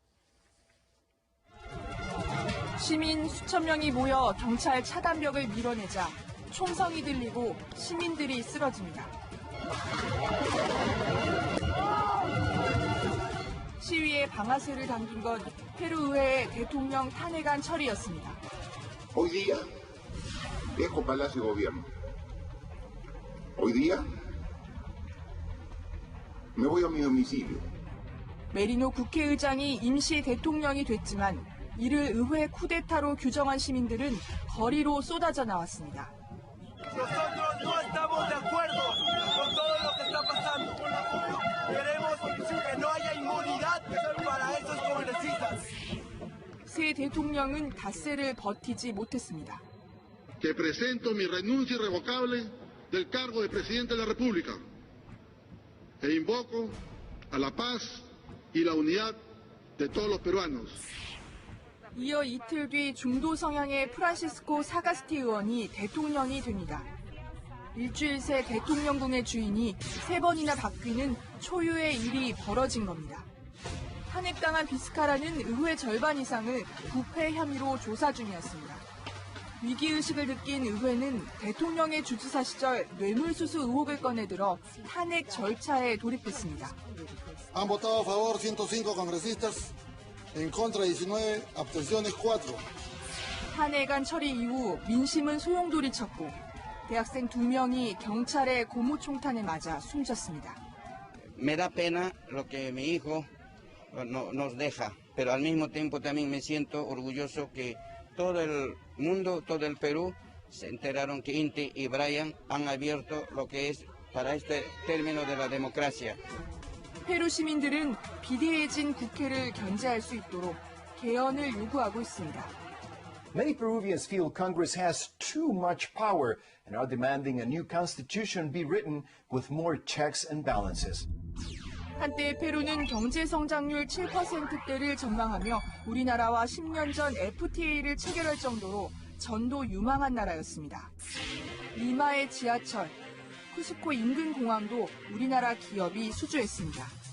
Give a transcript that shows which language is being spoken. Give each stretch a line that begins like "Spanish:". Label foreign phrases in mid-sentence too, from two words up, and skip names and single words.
Korean: 시민 수천 명이 모여 경찰 차단벽을 밀어내자 총성이 들리고 시민들이 쓰러집니다. 시위에 방아쇠를 당긴 건 페루 의회의 대통령 탄핵안 처리였습니다.
Spanish: Hoy día dejo Palacio de Gobierno. Hoy día me voy a mi domicilio.
Korean: 메리노 국회의장이 임시 대통령이 됐지만 이를 의회 쿠데타로 규정한 시민들은 거리로 쏟아져 나왔습니다.
Spanish: Nosotros no estamos de acuerdo con todo lo que está pasando. Queremos que no haya inmunidad para esos congresistas.
Korean: 새 대통령은 닷새를 버티지 못했습니다.
Spanish: Que presento mi renuncia irrevocable del cargo de presidente de la República e invoco a la paz y la unidad de todos los peruanos.
Korean: 이어 이틀 뒤 중도 성향의 프란시스코 사가스티 의원이 대통령이 됩니다. 일주일 새 대통령궁의 주인이 3번이나 바뀌는 초유의 일이 벌어진 겁니다. 탄핵당한 비스카라는 의회 절반 이상을 부패 혐의로 조사 중이었습니다. 위기의식을 느낀 의회는 대통령의 주지사 시절 뇌물수수 의혹을 꺼내들어 탄핵 절차에 돌입했습니다.
Spanish: Han votado a favor 105 congresistas, en contra 19, abstenciones 4.
Korean: 탄핵안 처리 이후 민심은 소용돌이쳤고 대학생 2명이 경찰의 고무총탄에 맞아 숨졌습니다.
Spanish: Me da pena lo que mi hijo nos deja, pero al mismo tiempo también me siento orgulloso que todo el mundo, todo el Perú, se enteraron que Inti y Brian han abierto lo que es para este término de la democracia.
Korean: 페루 시민들은 비대해진 국회를 견제할 수 있도록 개헌을 요구하고 있습니다.
English: Many Peruvians feel Congress has too much power and are demanding a new constitution be written with more checks and balances.
Korean: 한때 페루는 경제 성장률 7%대를 전망하며 우리나라와 10년 전 FTA를 체결할 정도로 전도 유망한 나라였습니다. 리마의 지하철, 쿠스코 인근 공항도 우리나라 기업이 수주했습니다.